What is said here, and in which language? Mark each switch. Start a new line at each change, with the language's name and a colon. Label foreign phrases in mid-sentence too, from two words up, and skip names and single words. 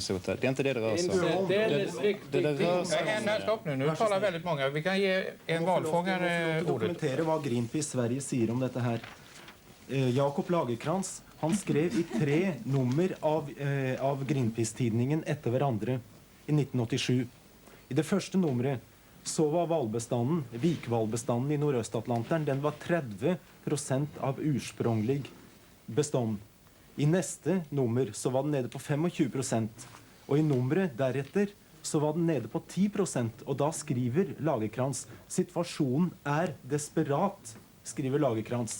Swedish: Det är inte det rör sig om. Det rör sig om. Stopp nu talar väldigt många. Vi kan ge en valfångare ordet. Dokumentere vad Greenpeace Sverige säger om detta här.
Norwegian: Jakob Lagerkrans, han skrev i 3 nummer av Greenpeace-tidningen etter hverandre i 1987. I det første nummeret så var valbestanden, vikvalbestanden i Nordøstatlanteren, den var 30%
Swedish: av ursprunglig bestånd.
Norwegian: I neste nummer så var den nede på 25%, og i nummeret deretter så var den nede på 10%, og da skriver Lagerkrans, situasjonen er desperat, skriver Lagerkrans.